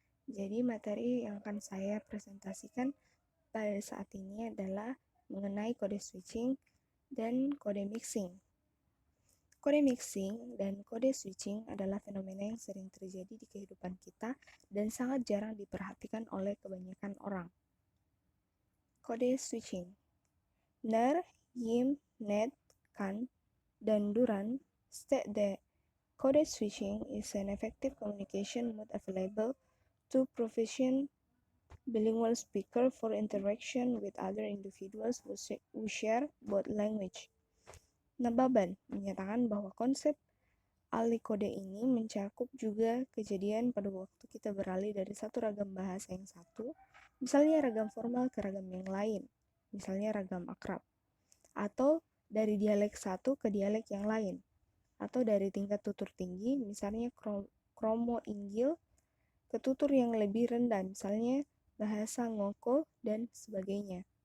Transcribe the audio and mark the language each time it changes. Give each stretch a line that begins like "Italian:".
Indonesian: Jadi materi yang akan saya presentasikan pada saat ini adalah mengenai kode switching dan kode mixing. Kode mixing dan kode switching adalah fenomena yang sering terjadi di kehidupan kita dan sangat jarang diperhatikan oleh kebanyakan orang. Kode switching.
English: Ner, Yim, Ned, Kan, dan Duran state that code switching is an effective communication mode available to proficient bilingual speaker for interaction with other individuals who share both language.
Indonesian: Nababan menyatakan bahwa konsep alih kode ini mencakup juga kejadian pada waktu kita beralih dari satu ragam bahasa yang satu, misalnya ragam formal ke ragam yang lain, misalnya ragam akrab, atau dari dialek satu ke dialek yang lain, atau dari tingkat tutur tinggi, misalnya kromo inggil, ke tutur yang lebih rendah, misalnya bahasa ngoko, dan sebagainya.